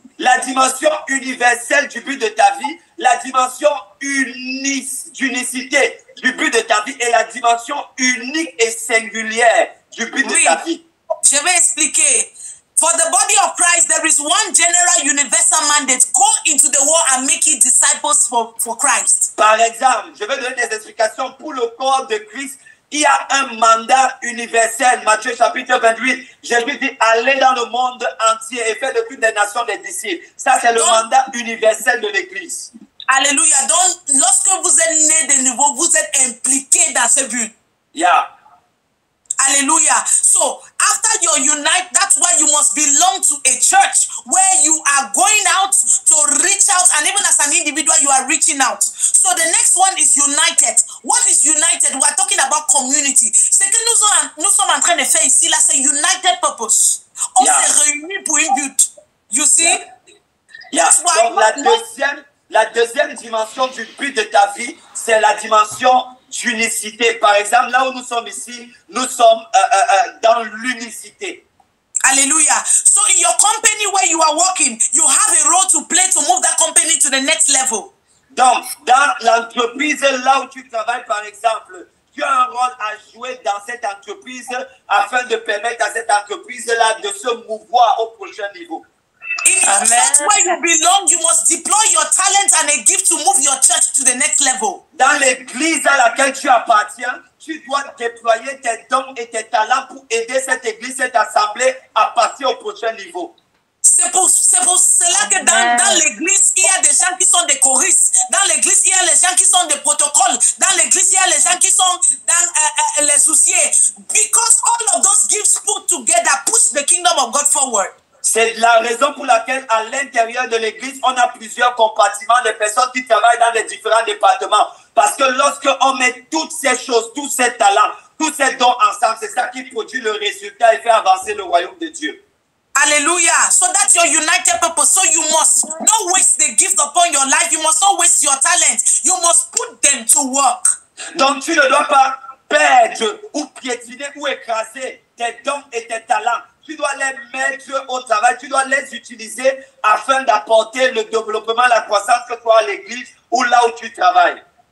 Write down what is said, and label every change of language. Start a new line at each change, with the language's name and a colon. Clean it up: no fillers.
French: La dimension universelle du but de ta vie, la dimension d'unicité du but de ta vie et la dimension unique et singulière du but de ta vie. Je vais expliquer.
English: For the body of Christ, there is one general universal mandate. Go into the world and make it disciples for Christ.
French: Par exemple, je vais donner des explications pour le corps de Christ. Il y a un mandat universel. Matthieu chapitre 28, Jésus dit, allez dans le monde entier et faites de toutes les nations des disciples. Ça, c'est le mandat universel de l'Église. Alléluia. Donc, lorsque vous êtes né de nouveau, vous êtes impliqué dans ce but.
English: Yeah. Hallelujah. So, after you're united, that's why you must belong to a church where you are going out to reach out, and even as an individual, you are reaching out. So, the next one is united. What is united? We are talking about community.
French: Ce que nous sommes en train de faire ici, là, c'est
English: united purpose.
French: On s'est réunis pour un but.
English: You see? That's why.
French: Donc, la deuxième dimension du but de ta vie, c'est la dimension d'unicité. Par exemple, là où nous sommes ici, nous sommes dans l'unicité.
English: Hallelujah. So in your company where you are working, you have a role to play to move that company to the next level.
French: Donc, dans l'entreprise là où tu travailles, par exemple, tu as un rôle à jouer dans cette entreprise afin de permettre à cette entreprise-là de se mouvoir au prochain niveau.
English: In your church where you belong, you must deploy your talent and a gift to move your church to the next level.
French: Dans l'église à laquelle tu appartiens, tu dois déployer tes dons et tes talents pour aider cette église, cette assemblée à passer au prochain niveau. C'est pour cela que dans l'église, il y a des gens qui sont des choristes. Dans l'église, il y a les gens qui sont des protocoles. Dans l'église, il y a les gens qui sont dans les souciers.
English: Because all of those gifts put together push the kingdom of God forward.
French: C'est la raison pour laquelle à l'intérieur de l'église, on a plusieurs compartiments de personnes qui travaillent dans les différents départements. Parce que lorsqu'on met toutes ces choses, tous ces talents, tous ces dons ensemble, c'est ça qui produit le résultat et fait avancer le royaume de Dieu.
English: Hallelujah. So that's your united purpose. So you must not waste the gift upon your life. You must not waste your talent. You must put them to work.
French: Donc tu ne dois pas perdre ou piétiner ou écraser tes dons et tes talents. Tu dois les mettre au travail, tu dois les utiliser afin d'apporter le développement, la croissance que toi à l'église ou là où tu travailles.